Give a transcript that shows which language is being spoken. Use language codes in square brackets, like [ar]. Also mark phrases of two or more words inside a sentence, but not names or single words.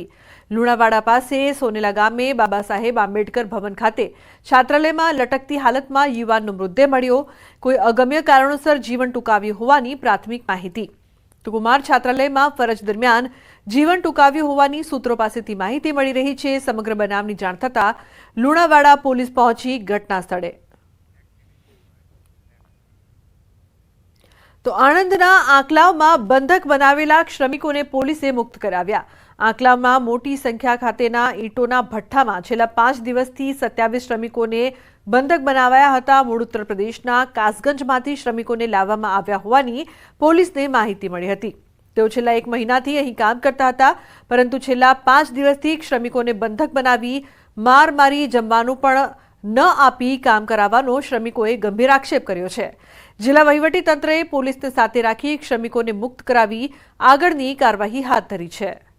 [gu] લુણાવાડા પાસે સોનેલા ગામે બાબા સાહેબ આંબેડકર ભવન ખાતે છાત્રાલયમાં લટકતી હાલતમાં યુવાનનો મૃતદેહ મળ્યો। કોઈ અગમ્ય કારણોસર જીવન ટૂંકાવ્યું હોવાની પ્રાથમિક માહિતી। તો કુમાર છાત્રાલયમાં ફરજ દરમિયાન જીવન ટૂંકાવ્યું હોવાની સૂત્રો પાસેથી માહિતી મળી રહી છે। સમગ્ર બનાવની જાણ થતાં લુણાવાડા પોલીસ પહોંચી ઘટના સ્થળે। તો આણંદના આંકલાવમાં બંધક બનાવેલા શ્રમિકોને પોલીસે મુક્ત કરાવ્યા। આંકલાવમાં મોટી સંખ્યા ખાતેના ઈંટોના ભઠ્ઠામાં છેલ્લા 5 દિવસથી 27 શ્રમિકોને બંધક બનાવાયા હતા। મૂળ ઉત્તર પ્રદેશના કાસગંજમાંથી શ્રમિકોને લાવવામાં આવ્યા હોવાની પોલીસને માહિતી મળી હતી। તેઓ છેલ્લા 1 મહિનાથી અહીં કામ કરતા હતા, પરંતુ છેલ્લા 5 દિવસથી શ્રમિકોને બંધક બનાવી માર મારી જમવાનું પણ ન આપી કામ કરાવવાનો શ્રમિકોએ ગંભીર આક્ષેપ કર્યો છે। જિલ્લા વહીવટી તંત્રએ પોલીસને સાથે રાખી શ્રમિકોને મુક્ત કરાવી આગળની કાર્યવાહી હાથ ધરી છે।